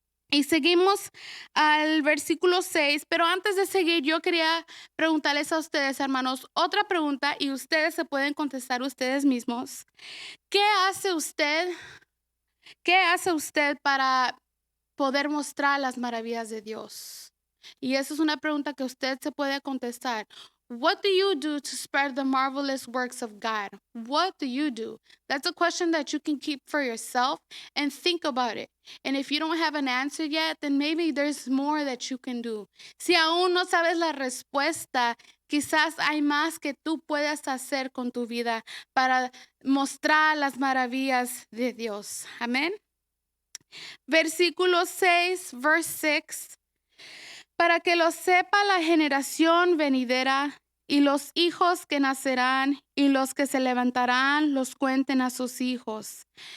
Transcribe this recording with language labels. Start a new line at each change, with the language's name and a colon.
Spanish: Y seguimos al versículo 6, pero antes de seguir, yo quería preguntarles a ustedes, hermanos, otra pregunta y ustedes se pueden contestar ustedes mismos. ¿Qué hace usted? ¿Qué hace usted para poder mostrar las maravillas de Dios? Y esa es una pregunta que usted se puede contestar.
English: What do you do to spread the marvelous works of God? What do you do? That's a question that you can keep for yourself and think about it. And if you don't have an answer yet, then maybe there's more that you can do.
Spanish: Si aún no sabes la respuesta, quizás hay más que tú puedas hacer con tu vida para mostrar las maravillas de Dios. Amén. Versículo 6, verse 6. Para que lo sepa la generación venidera y los hijos que nacerán y los que se levantarán los cuenten a sus hijos.